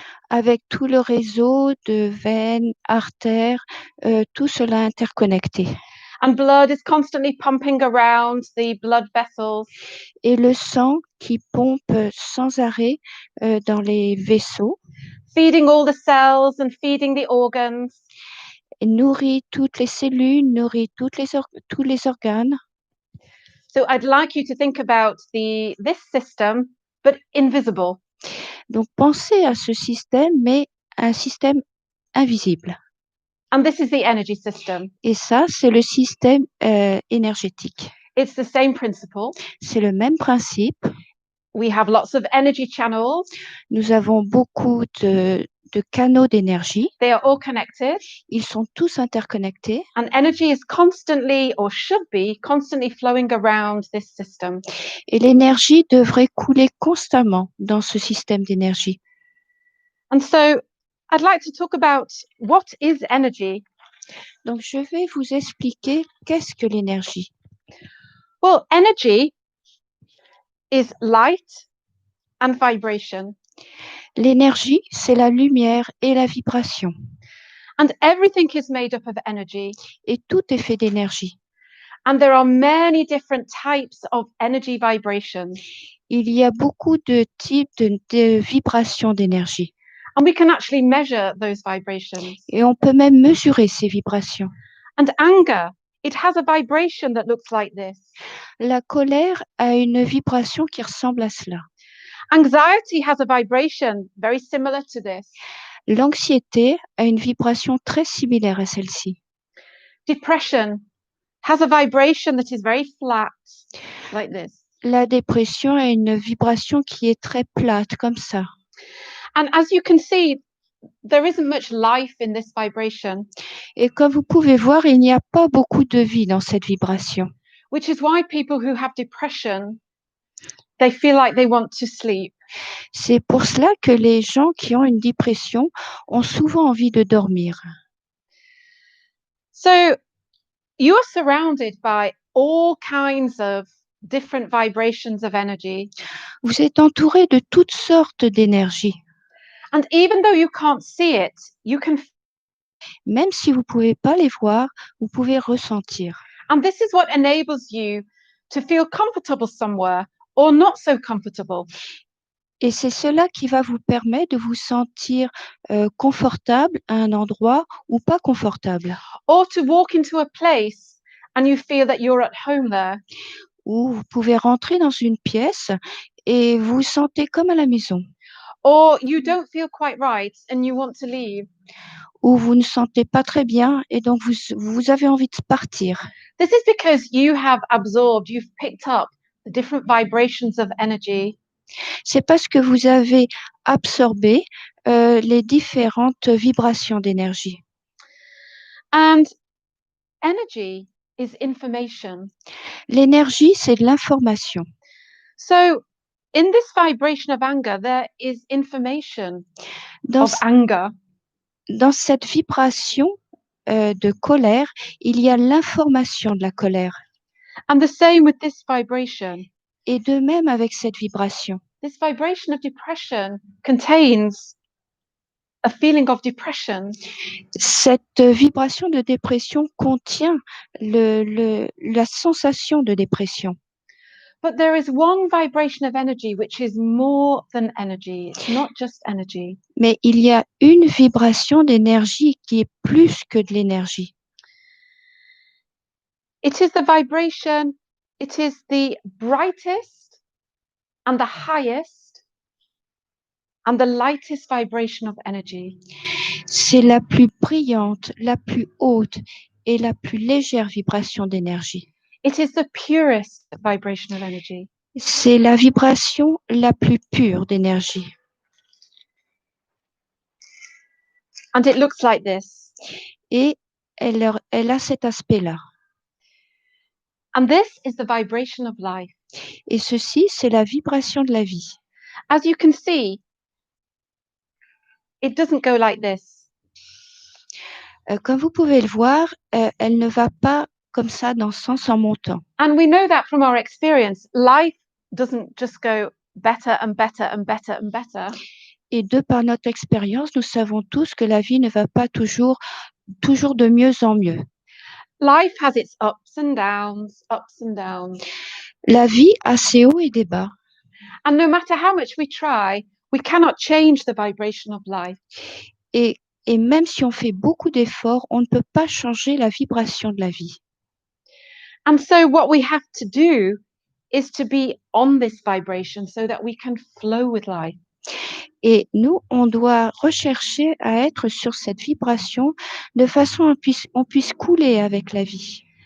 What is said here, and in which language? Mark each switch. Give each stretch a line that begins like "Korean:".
French: avec tout le réseau de veines, artères, tout cela interconnecté.
English: And blood is constantly pumping around the blood vessels.
French: Et le sang qui pompe sans arrêt dans les vaisseaux,
English: feeding all the cells and feeding the organs.
French: et nourrit toutes les cellules, nourrit tous les organes.
English: So I'd like you to think about this system, but invisible.
French: Donc pensez à ce système, mais un système invisible.
English: And this is the energy system.
French: Et ça, c'est le système énergétique.
English: It's the same principle.
French: C'est le même principe.
English: We have lots of energy channels.
French: Nous avons beaucoup de canaux d'énergie.
English: They are all connected.
French: Ils sont tous interconnectés.
English: And energy is constantly, or should be, constantly flowing around this system.
French: Et l'énergie devrait couler constamment dans ce système d'énergie.
English: And so I'd like to talk about what is energy.
French: Donc, je vais vous expliquer qu'est-ce que l'énergie.
English: Well, energy is light and vibration.
French: L'énergie, c'est la lumière et la vibration.
English: And everything is made up of energy.
French: Et tout est fait d'énergie.
English: And there are many different types of energy vibrations.
French: Il y a beaucoup de types de vibrations d'énergie.
English: And we can actually measure those vibrations.
French: Et on peut même mesurer ces vibrations.
English: And anger, it has a vibration that looks like this.
French: La colère a une vibration qui ressemble à cela.
English: Anxiety has a vibration very similar to this.
French: L'anxiété a une vibration très similaire à celle-ci.
English: Depression has a vibration that is very flat, like this.
French: La dépression a une vibration qui est très plate, comme ça.
English: And as you can see, there isn't much life in this vibration.
French: Et comme vous pouvez voir, il n'y a pas beaucoup de vie dans cette vibration.
English: Which is why people who have depression, they feel like they want to sleep.
French: C'est pour cela que les gens qui ont une dépression ont souvent envie de dormir.
English: So you are surrounded by all kinds of different vibrations of energy.
French: Vous êtes entouré de toutes sortes d'énergie.
English: And even though you can't see it, you can.
French: Même si vous ne pouvez pas les voir, vous pouvez ressentir.
English: And this is what enables you to feel comfortable somewhere or not so comfortable.
French: Et c'est cela qui va vous permettre de vous sentir confortable à un endroit ou pas confortable.
English: Or to walk into a place and you feel that you're at home there.
French: Ou vous pouvez rentrer dans une pièce et vous vous sentez comme à la maison.
English: Or you don't feel quite right and you want to leave.
French: Ou vous ne sentez pas très bien et donc vous avez envie de partir.
English: This is because you have absorbed, you've picked up the different vibrations of energy.
French: C'est parce que vous avez absorbé les différentes vibrations d'énergie.
English: And energy is information.
French: L'énergie, c'est de l'information.
English: So in this vibration of anger, there is information
French: Dans,
English: of anger.
French: Dans cette vibration de colère, il y a l'information de la colère.
English: And the same with this vibration.
French: Et de même avec cette vibration.
English: This vibration of depression contains a feeling of depression.
French: Cette vibration de dépression contient la sensation de dépression.
English: But there is one vibration of energy which is more than energy. It's not just energy.
French: Mais il y a une vibration d'énergie qui est plus que de l'énergie.
English: It is the vibration, it is the brightest and the highest and the lightest vibration of energy.
French: C'est la plus brillante, la plus haute et la plus légère vibration d'énergie.
English: It is the purest vibration of energy.
French: C'est la vibration la plus pure d'énergie.
English: And it looks like this.
French: Et elle a cet aspect-là.
English: And this is the vibration of life.
French: Et ceci, c'est la vibration de la vie.
English: As you can see, it doesn't go like this.
French: Comme vous pouvez le voir, elle ne va pas comme ça dans le sens en montant.
English: And we know that from our experience. Life doesn't just go better and better and better and better.
French: Et de par notre expérience, nous savons tous que la vie ne va pas toujours de mieux en mieux.
English: Life has its ups and downs, ups and downs.
French: La vie a ses hauts et des bas.
English: And no matter how much we try, we cannot change the vibration of life.
French: Et même si on fait beaucoup d'efforts, on ne peut pas changer la vibration de la vie.
English: And so what we have to do is to be on this vibration so that we can flow with life.
French: Et nous, on doit rechercher à être sur cette vibration de façon à on puisse couler avec la vie.